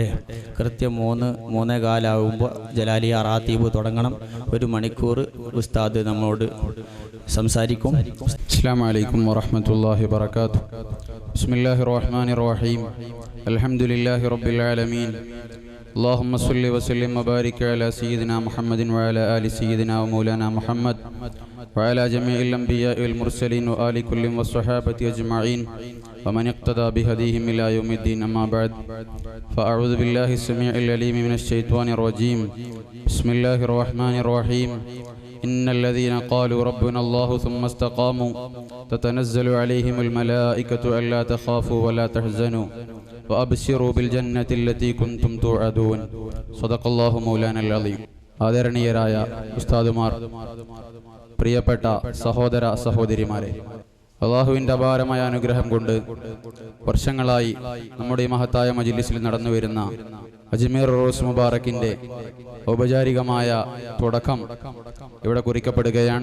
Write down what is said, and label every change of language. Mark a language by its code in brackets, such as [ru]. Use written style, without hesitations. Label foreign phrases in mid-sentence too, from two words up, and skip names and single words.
[ml] കൃത്യം 3:15 ജലാലിയ റാത്തീബ് തുടങ്ങണം. 1 മണിക്കൂർ ഉസ്താദ് നമ്മോട് സംസാരിക്കും. [ar] السلام عليكم ورحمة الله وبركاته. بسم الله الرحمن الرحيم. الحمد لله رب العالمين. اللهم صل وسلم وبارك على سيدنا محمد وعلى آل سيدنا ومولانا محمد وعلى جميع الأنبياء والمرسلين وآل كل والصحابة أجمعين ومن اقتدى بهديهم إلى يوم الدين. أما بعد فأعوذ بالله السميع العليم من الشيطان الرجيم. بسم الله الرحمن الرحيم. إن الذين قالوا ربنا الله ثم استقاموا تتنزل عليهم الملائكة ألا تخافوا ولا تحزنوا وأبشروا بالجنة التي كنتم توعدون. صدق الله مولانا العظيم. [ml] ആദരണീയരായ ഉസ്താദുമാർ, പ്രിയപ്പെട്ട സഹോദര സഹോദരിമാരെ, അള്ളാഹുവിൻ്റെ അപാരമായ അനുഗ്രഹം കൊണ്ട് വർഷങ്ങളായി നമ്മുടെ ഈ മഹത്തായ മജ്ലിസിൽ നടന്നു വരുന്ന അജ്മീർ ഉറൂസ് മുബാറക്കിൻ്റെ ഔപചാരികമായ തുടക്കം ഇവിടെ കുറിക്കപ്പെടുകയാണ്.